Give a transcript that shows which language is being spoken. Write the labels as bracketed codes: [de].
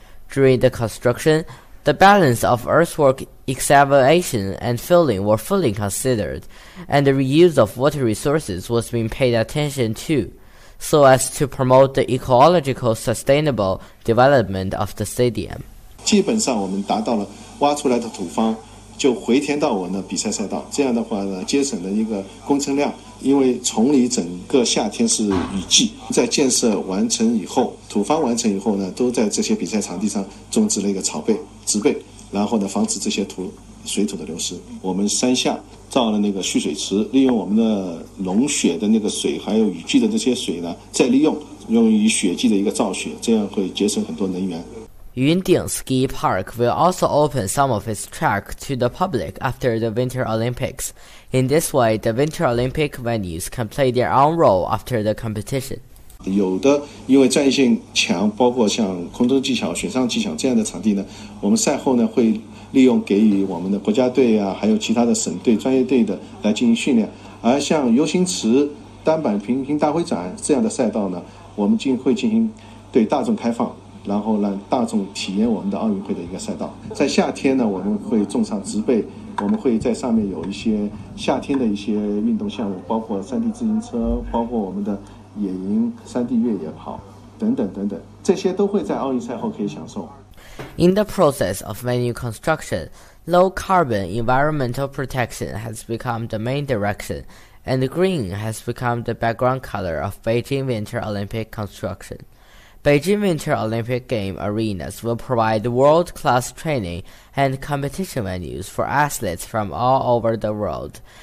[en] During the construction, the balance of earthwork excavation and filling were fully considered, and the reuse of water resources was being paid attention to, so as to promote the ecological sustainable development of the stadium. [zh] 基本上我们达到了挖出来的土方就回填到我的比赛赛道，这样的话呢，节省了一个工程量。因为崇礼整个夏天是雨季，在建设完成以后，土方完成以后呢，都在这些比赛场地上种植了一个草被、植被，然后呢，防止这些土水土的流失。我们山下造了那个蓄水池，利用我们的融雪的那个水，还有雨季的这些水呢，再利用，用于雪季的一个造雪，这样会节省很多能源。 [en] Yundin Ski Park will also open some of its track to the public after the Winter Olympics. In this way, the Winter Olympic venues can play their own role after the competition. [zh] 有的因为战线强，包括像空中技巧、雪上技巧这样的场地呢，我们赛后呢会利用给予我们的国家队啊，还有其他的省队、专业队的来进行训练。而像游行池、单板平行大会展这样的赛道呢，我们会进行对大众开放。然后让大众体验我们的奥运会的一个赛道。在夏天呢，我们会种上植被，我们会在上面有一些夏天的一些运动项目，包括山地自行车，包括我们的野营、山地越野跑等等等等，这些都会在奥运赛后可以享受。 [en] In the process of venue construction, low carbon environmental protection has become the main direction, and green has become the background color of Beijing Winter Olympic construction. Beijing Winter Olympic Game arenas will provide world-class training and competition venues for athletes from all over the world,